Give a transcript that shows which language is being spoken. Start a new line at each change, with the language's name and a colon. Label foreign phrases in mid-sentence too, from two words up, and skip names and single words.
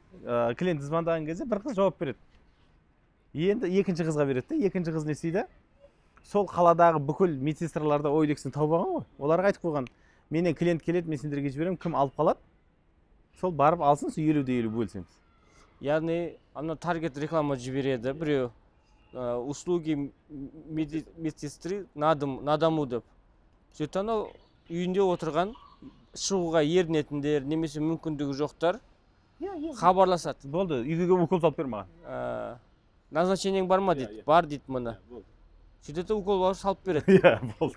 Kazakh: Клиент звондаған кезде бір қыз жауап береді. Енді екінші қызға береді де, екінші қыз не істейді? Сол қаладағы бүкіл медсестраларды OLX-тен тауып алған ғой. Оларға айтып қойған: менен клиент келеді, мен сендерге жіберемін, кім алып қалады? Сол барып алсын, 50-50 бөлсеміз. Яғни, ана таргет реклама жібереді, біреу
Russian: услуги медсестры на дому
Kazakh: деп. Сөйтіп ана үйінде отырған шығуға ерінетіндер, немесе мүмкіндігі жоқтар хабарласады. Болды, үйге укол салып бер маған. Назначениең бар ма дейді. Бар дейді мұны. Сөйтеді укол барып салып береді. Болды.